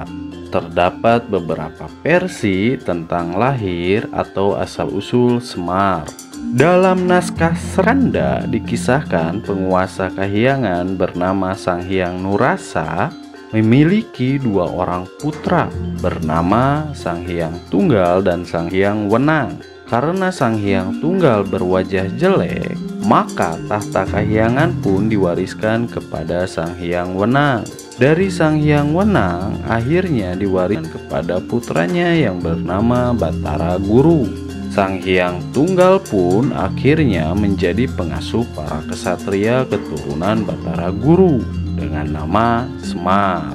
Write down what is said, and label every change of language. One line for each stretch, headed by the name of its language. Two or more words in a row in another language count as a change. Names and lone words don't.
Indonesian: Terdapat beberapa versi tentang lahir atau asal-usul Semar. Dalam naskah Seranda dikisahkan penguasa Kahyangan bernama Sang Hyang Nurasa memiliki dua orang putra bernama Sang Hyang Tunggal dan Sang Hyang Wenang. Karena Sang Hyang Tunggal berwajah jelek, maka tahta Kahyangan pun diwariskan kepada Sang Hyang Wenang. Dari Sang Hyang Wenang akhirnya diwariskan kepada putranya yang bernama Batara Guru. Sang Hyang Tunggal pun akhirnya menjadi pengasuh para kesatria keturunan Batara Guru dengan nama Semar.